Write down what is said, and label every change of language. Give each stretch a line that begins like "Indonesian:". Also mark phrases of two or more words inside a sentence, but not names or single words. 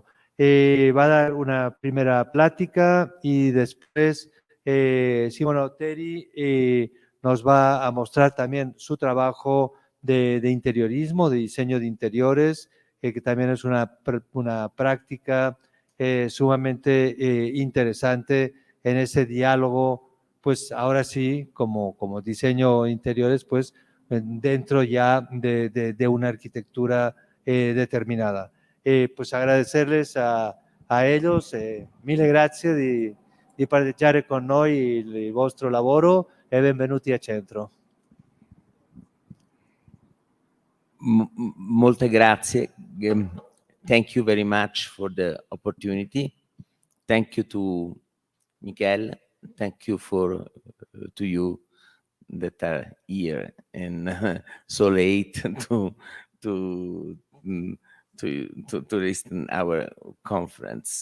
Spanish: Va a dar una primera plática y después Simona Otteri nos va a mostrar también su trabajo de interiorismo, de diseño de interiores, que también es una práctica sumamente interesante en ese diálogo, pues ahora sí, como diseño interiores, pues dentro ya de una arquitectura determinada. Pues agradecerles a ellos,
Italian: mille grazie di partecipare con noi il vostro lavoro e benvenuti a Centro. Molte grazie.
English: Thank you very much for the opportunity. Thank you to MIquel. Thank you to you that are here and so late to listen our conference.